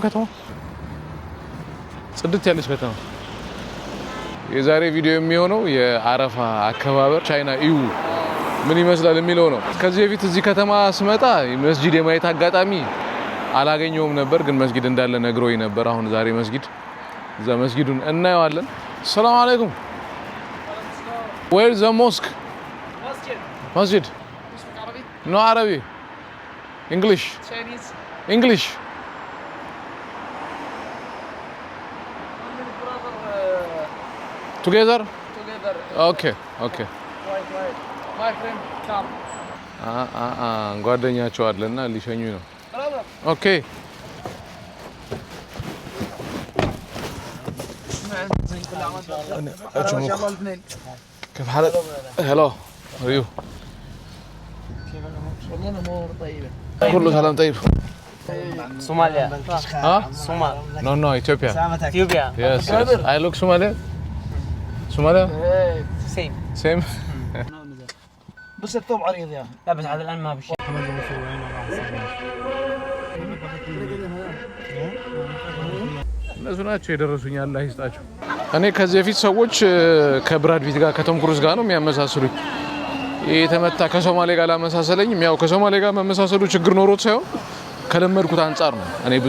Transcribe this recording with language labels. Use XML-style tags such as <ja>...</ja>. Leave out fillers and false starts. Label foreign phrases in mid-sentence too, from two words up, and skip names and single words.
<am>ከተማ ጽድት ያለች ከተማ። የዛሬ ቪዲዮ የሚሆነው የአረፋ አከባበር ቻይና ኢዩ ምን ይመስላል የሚለው ነው። ከዚህ በፊት እዚህ ከተማ ስመጣ መስጂድ የማየት አጋጣሚ አላገኘውም ነበር፣ ግን መስጊድ እንዳለ ነግሮኝ ነበር። አሁን ዛሬ እዛ መስጊዱን እናየዋለን።</am> <ar>السلام عليكم።</ar> <en>Where is the mosque? Masjid. No Arabic. English. Chinese. English. Together? Okay. Right. My friend, come.</en> <am>ጓደኛቸው አለና ሊሸኙኝ ነው። ኦኬ</am> <ar>كيف حالك؟ هلا ريو والله الامور طيبه كله سلام طيب. صوماليا ها؟ صومال</ar> <en>No Ethiopia.</en> <ar>اثيوبيا</ar> <en>Yes. I look Somalia. Same.</en> <ar>بس الثوب عريض يا اخي. لا بس هذا الان ما بشي</ar> <am>እነሱ ናቸው የደረሱኝ። አላህ ይስጣቸው። እኔ ከዚህ በፊት ሰዎች ከብራድ ፒት ጋር ከቶም ክሩዝ ጋር ነው የሚያመሳስሉኝ። የተመታ ከሶማሌ ጋር ላመሳሰለኝም ያው ከሶማሌ ጋር መመሳሰሉ ችግር ኖሮት ሳይሆን ከለመድኩት አንጻር ነው። እኔ ብዙ</am>